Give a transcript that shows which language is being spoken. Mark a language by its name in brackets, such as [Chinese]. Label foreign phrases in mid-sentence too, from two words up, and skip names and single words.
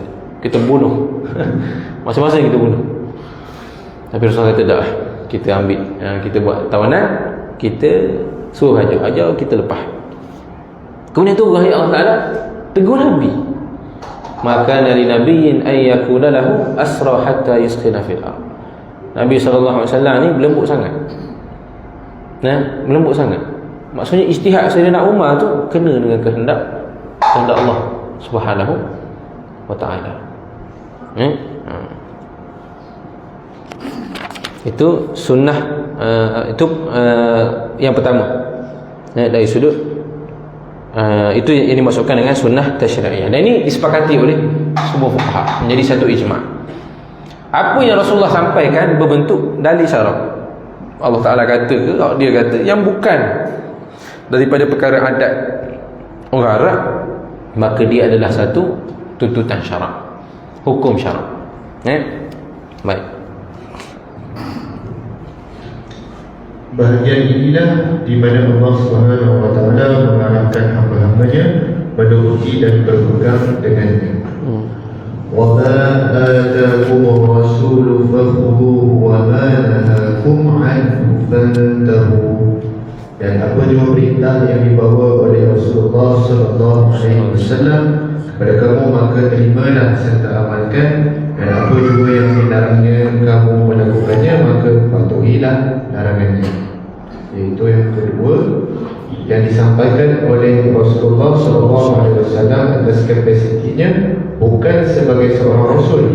[Malay] Kita bunuh. Masing-masing kita bunuh. Tapi Rasulullah kata tak, kita ambil, kita buat tawanan, kita suruh ajar, kita lepas. Kemudian tu Allah Ta'ala tegur Nabi, maka dari [Arabic] نبي أن يكون له أسرى حتى يثخن في الأرض. [Malay] Nabi SAW ni berlembut sangat, berlembut sangat. Maksudnya ijtihad Sayyidina Umar tu kena dengan kehendak Allah [Arabic] سبحانه وتعالى. [Malay] Itu sunnah, itu yang pertama, dari sudut itu yang dimasukkan dengan sunnah tasyri'iyah. Dan ini disepakati oleh semua fuqaha, menjadi satu ijma'. Apa yang Rasulullah sampaikan berbentuk dalil syarak. [Arabic] الله تعالى [Malay] kata ke, dia kata yang bukan daripada perkara adat orang Arab, maka dia adalah satu tuntutan syarak, hukum syarak. Baik. Bahagian inilah di mana Allah [Arabic] سبحانه وتعالى [Malay] mengarahkan hamba-hambanya menuruti dan berpegang dengannya. [Arabic] وما آتاكم الرسول فخذوه وما نهاكم عنه فانتهوا. [Malay] Dan apa juga perintah yang dibawa oleh Rasulullah [Arabic] صلى الله عليه وسلم [Malay] kepada kamu, maka terimalah serta amalkan, dan apa juga yang dilarangnya kamu melakukannya, maka patuhilah larangannya. Iaitu yang kedua yang disampaikan oleh Rasulullah SAW atas kapasitinya, bukan sebagai seorang Rasul.